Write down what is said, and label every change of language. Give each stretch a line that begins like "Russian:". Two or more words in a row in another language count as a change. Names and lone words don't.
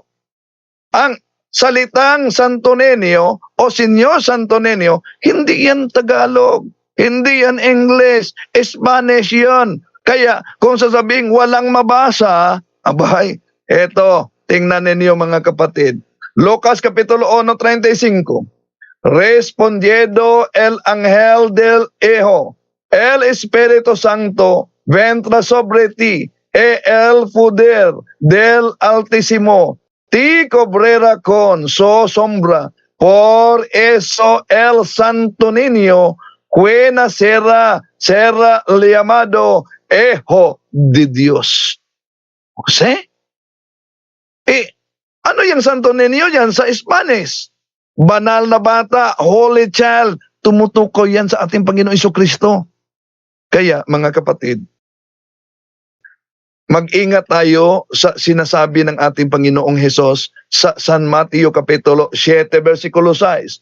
Filipino: Ang salitang Santo Niño o Senyor Santo Niño, hindi yan Tagalog, hindi yan English, Spanish yun. Kaya kung sasabing walang mabasa, abay, eto, tingnan ninyo mga kapatid. Lucas Kapitulo 1:35.
Spanish: Respondiendo el ángel del Hijo, el Espíritu Santo vendrá sobre ti, e el poder del Altísimo ti cobrera con su sombra. Por eso el Santo Niño que nacerá será llamado Hijo de Dios. ¿Sí?
Filipino: Ano yung Santo Niño yan sa Spanish? Banal na bata,
English: Holy Child.
Filipino: Tumutukoy yan sa ating Panginoon Jesucristo. Kaya mga kapatid, mag-ingat tayo sa sinasabi ng ating Panginoong Hesus sa San Mateo Kapitulo 7, versikulo 6.